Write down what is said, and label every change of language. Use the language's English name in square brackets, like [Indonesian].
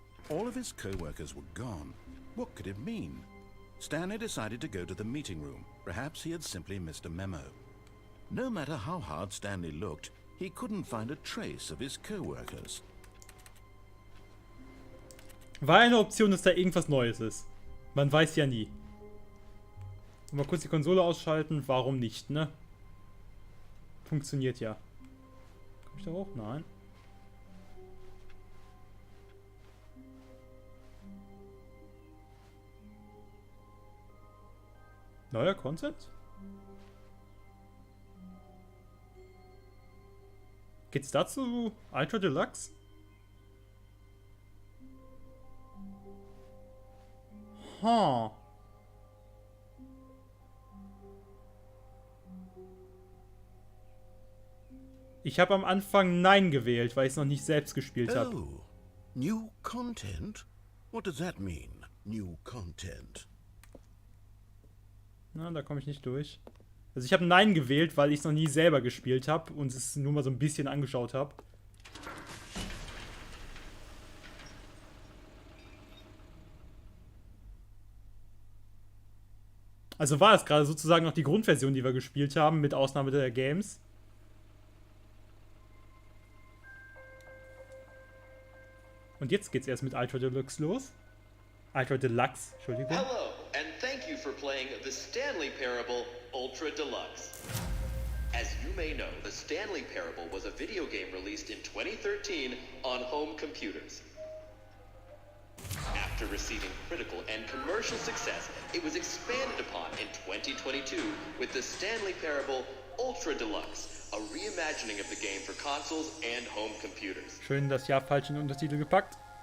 [English] All of his co-workers were gone. What could it mean? Stanley decided to go to the meeting room. Perhaps he had simply missed a memo. No matter how hard Stanley looked, he couldn't find a trace of his co-workers. [German] War eine Option, dass da irgendwas Neues ist. Man weiß ja nie. Mal kurz die Konsole ausschalten, warum nicht, ne? Funktioniert ja. Komm ich da hoch? Nein. Neuer Content? Geht's dazu? Ultra Deluxe? Huh. Ich habe am Anfang Nein gewählt, weil ich es noch nicht selbst gespielt habe. [English] Oh, new content? What does that mean, new content? [German] Na, da komme ich nicht durch. Also ich habe Nein gewählt, weil ich es noch nie selber gespielt habe und es nur mal so ein bisschen angeschaut habe. Also war es gerade sozusagen noch die Grundversion, die wir gespielt haben, mit Ausnahme der Games. Und jetzt geht's erst mit Ultra Deluxe los. Ultra Deluxe, Entschuldigung. [English] Hello, and thank you for playing the Stanley Parable Ultra Deluxe. As you may know, the Stanley Parable was a video game released in 2013 on home computers. After receiving critical and commercial success, it was expanded upon in 2022 with the Stanley Parable Ultra Deluxe, a reimagining of the game for consoles and home computers. [German] Schön das Jahr falsch in den Untertitel gepackt.